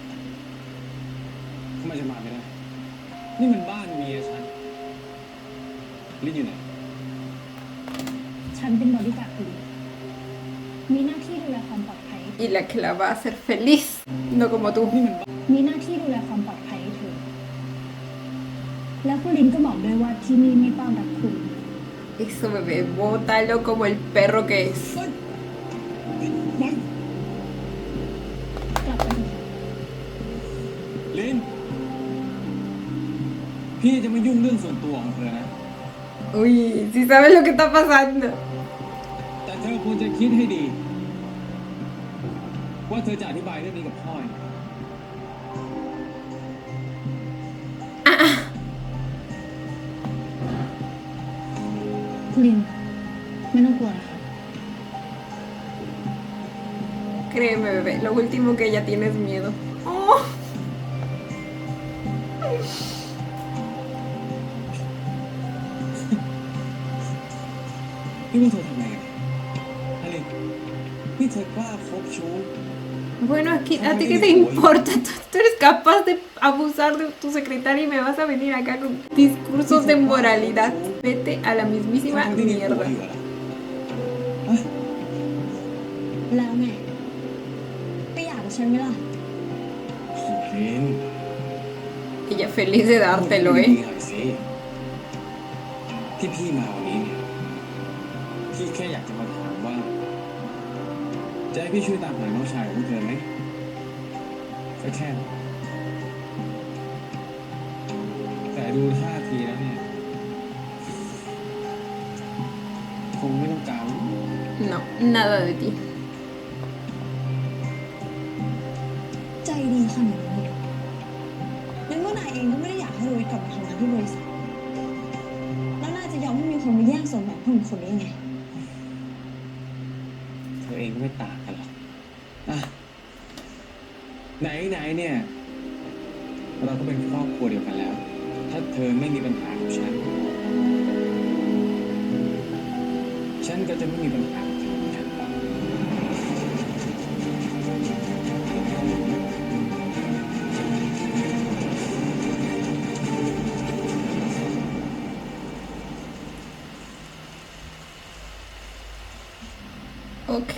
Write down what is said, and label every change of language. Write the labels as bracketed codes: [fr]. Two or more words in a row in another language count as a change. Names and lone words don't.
[th] ทำไมจะมาไม่ได้ นี่มันบ้านเมียฉัน ลินอยู่ไหน ฉันเป็นบอดี้การ์ดคุณมีหน้าที่ดูแลความปลอดภัย [es] Y la que la va a hacer feliz. No como tú. [th] มีหน้าที่ดูแลความปลอดภัยให้เธอ แล้วคุณลินก็บอกด้วยว่าที่นี่ไม่ต้อนรับคุณ [es] Eso bebé, bótalo como el perro que es. [th] กลับไปเถอะ ลิน พี่จะไม่ยุ่งเรื่องส่วนตัวของเธอนะ [es] Uy, si sabes lo que está pasando. [th] แต่เธอควรจะคิดให้ดี ว่าเธอจะอธิบายเรื่องนี้กับพ่อยังไง คุณลิน ไม่ต้องกลัวนะคะ [es] Créeme, bebé, lo último que ella tiene es miedo. Oh. [th] พี่ว่าเธอทำไงกันอลินนี่เธอกล้าคบชู้ [es] Bueno, aquí, ¿a ti qué te importa? Tú eres capaz de abusar de tu secretaria y me vas a venir acá con discursos de moralidad. Vete a la mismísima [th] ทั้งที่มีผัว [es] mierda. [th] อยู่อะฮะ แล้วไงไปอยากกับฉันไหมล่ะ ลิน [es] ella feliz de dártelo, [th] พูด [es] ¿eh? [th] ดีๆหน่อยสิที่พี่มาวันนี้เนี่ยพี่แค่อยากจะมาถามว่าจะให้พี่ช่วยตามหาน้องชายของพวกเธอไหมก็แค่นั้นแต่ดูท่าทีแล้วเนี่ยคงไม่ต้องการ [es] No, nada de ti. [th] ใจดีขนาดนี้นงั้นว่านายเองก็ไม่ได้อยากให้โรยกลับมาทำงานที่บริษัท แล้วนายจะยอมให้มีคนมาแย่งสมบัติของคนได้ไง เธอเองก็ไม่ต่างกันหรอกอ่ะไหนเนี่ย เราก็เป็นครอบครัวเดียวกันแล้ว ถ้าเธอไม่มีปัญหากับฉัน ฉันก็จะไม่มีปัญหากับเธอเหมือนกัน [en] Ok.